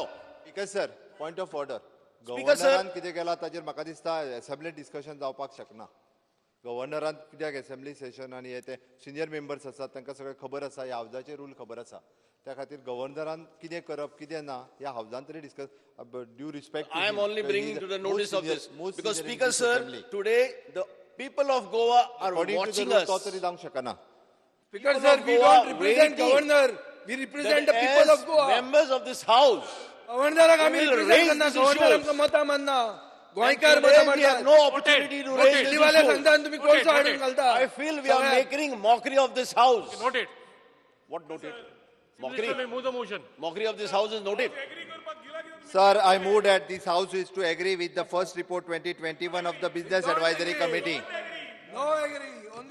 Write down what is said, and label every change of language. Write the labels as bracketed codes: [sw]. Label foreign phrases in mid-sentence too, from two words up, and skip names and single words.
[en] Speaker sir, point of order. Speaker, sir. [kok] गव्हर्नरान कितें केलां ताचेर म्हाका दिसता [en] assembly discussion [kok] जावपाक शकना. गव्हर्नरान कित्याक [en] assembly session [kok] आनी हे ते [en] senior members [kok] आसात तांकां सगळें खबर आसा, ह्या हावजाचे रूल खबर आसा. त्या खातीर गव्हर्नरान कितें करप कितें ना ह्या हावजान तरी [en] discuss due respect. I am only bringing to the notice of this because Speaker sir, today the people of Goa are watching us. [kok] तो तरी जावंक शकना. [en] Speaker People sir, of we Goa don't represent waiting governor. We represent the that people as of Goa. members of this house, [kok] गव्हर्नराक आमी [en] we will represent raise [kok] करना. [en] these [kok] गव्हर्नर [en] issues. [kok] आमकां मतां मानना. [en] and [kok] गोंयकार [en] today [kok] मतां [en] we have [kok] मानतात. [en] no opportunity to raise these [kok] दिल्लीवाले [en] issues. [kok] सांगतात तुम्ही कोळसो हाडून घालता. [en] I feel we are making mockery of this house. Noted. What noted? Mockery. Mockery. Move the motion. Mockery of this house is noted. Sir, I moved at this house is to agree with the first report 2021 of the Business Advisory Committee. No agree. Only